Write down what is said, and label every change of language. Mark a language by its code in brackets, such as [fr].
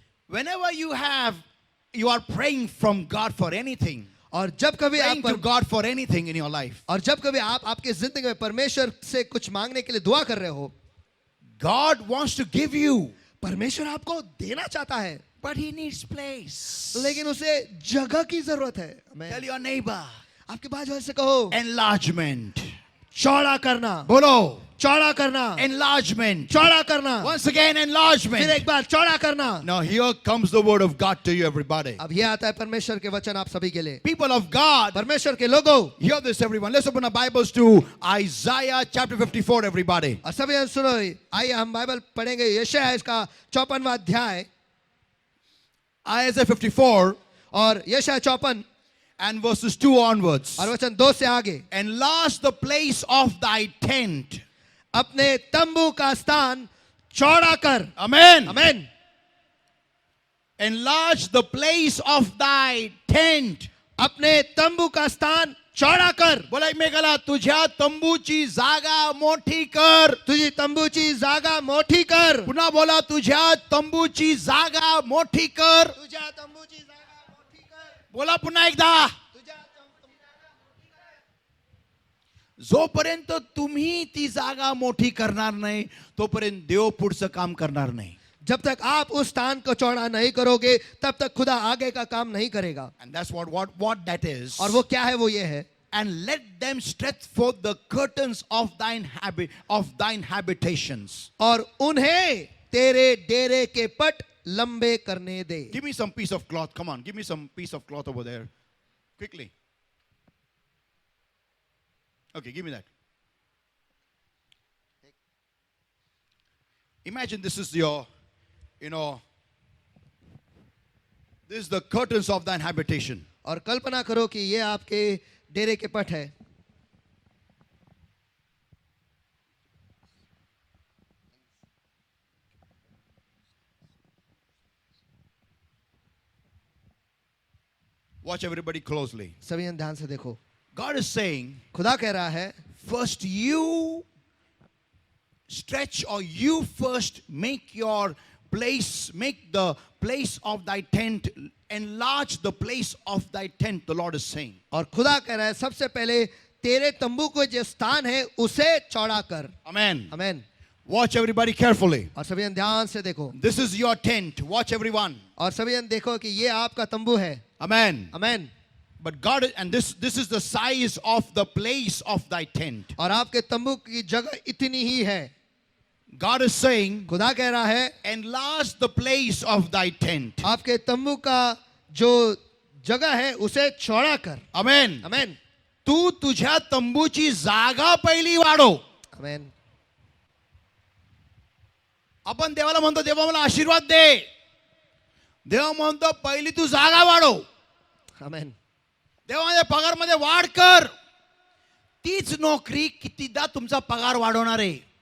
[en] Whenever you are praying from God for anything, [hi] और जब कभी [en] praying to [hi] आप [en] God for anything in your life, [hi] और जब कभी आप आपके जिंदगी में परमेश्वर से कुछ मांगने के लिए दुआ कर रहे हो, [en] God wants to give you, [hi] परमेश्वर आपको देना चाहता है, [en] but He needs place. [hi] लेकिन उसे जगह की जरूरत है. [en] Tell your neighbor, [hi] आपके बाजू वाले से कहो, [en] enlargement. [hi] चौड़ा करना, Bolo, चौड़ा करना, [en] enlargement. [hi] चौड़ा करना. [en] Once again, [hi] फिर [en] enlargement. [hi] एक बार चौड़ा करना. [en] Now here comes the word of God to you, everybody. [hi] अब ये आता है परमेश्वर के वचन आप सभी के लिए. [en] People of God, [hi] परमेश्वर के लोगों, [en] hear this, everyone. Let's open our Bibles to Isaiah chapter 54, everybody. [hi] और सभी सुनो, आइए हम बाइबल पढ़ेंगे यशायाह इसका 54वां अध्याय [en] Isaiah 54 [hi] और यशायाह 54 [en] and verses 2 onwards. [hi] और वचन 2 से आगे. [en] Enlarge the place of thy tent. [hi] अपने तंबू का स्थान चौड़ा कर. [en] Amen. [hi] Amen. [en] Enlarge the place of thy tent. [hi] अपने तंबू का स्थान चौड़ा कर. [mr] बोला एक मेघाला तुझ्या तंबूची जागा मोठी कर. तुझी तंबूची जागा मोठी कर. पुन्हा बोला तुझ्या तंबूची जागा मोठी कर. तुझ्या तंबूची जागा मोठी कर. बोला पुन्हा एकदा. जोपर्यंत तुम्ही ती जागा मोठी करणार नाही तोपर्यंत देव पुढचं काम करणार नाही. [hi] जब तक आप उस स्थान को चौड़ा नहीं करोगे तब तक खुदा आगे का काम नहीं करेगा. [en] And that's what that is. [hi] और वो क्या है? वो ये है, [en] And let them stretch forth the curtains of thine habitations. [hi] और उन्हें तेरे डेरे के पट लंबे करने दे. [en] Give me some piece of cloth. Come on, give me some piece of cloth over there. Quickly. Okay, give me that. Imagine this is your, this is the curtains of thine habitation. [hi] और कल्पना करो कि ये आपके डेरे के पट है. [en] Watch everybody closely. [hi] सभी ध्यान से देखो. [en] God is saying, [hi] खुदा कह रहा है, [en] first you stretch, or you first make your place, make the place of thy tent, enlarge the place of thy tent, the Lord is saying. [hi] और खुदा कह रहा है सबसे पहले तेरे तंबू को जो स्थान है उसे चौड़ा कर. [en] Amen. [hi] आमेन. [en] Watch everybody carefully. [hi] और सभी ध्यान से देखो. [en] This is your tent. Watch everyone. [hi] और सभी देखो कि ये आपका तंबू है. [en] Amen. [hi] Amen. [en] But God, and this is the size of the place of thy tent. [hi] और आपके तंबू की जगह इतनी ही है. [en] God is saying, [hi] खुदा कह रहा है, [en] enlarge the place of thy tent. [hi] आपके तंबू का जो जगह है उसे चौड़ा कर. [en] Amen. [hi] आमेन. [mr] तू तुझ्या तंबूची जागा पहिली वाढव. आमेन. आपण देवाला म्हणतो देवा मला आशीर्वाद दे. देव म्हणतो पहिली तू जागा वाढव. आमेन. देवा माझ्या पगारमध्ये वाढ कर. तीच नोकरी कितीदा तुमचा पगार वाढवणार आहे.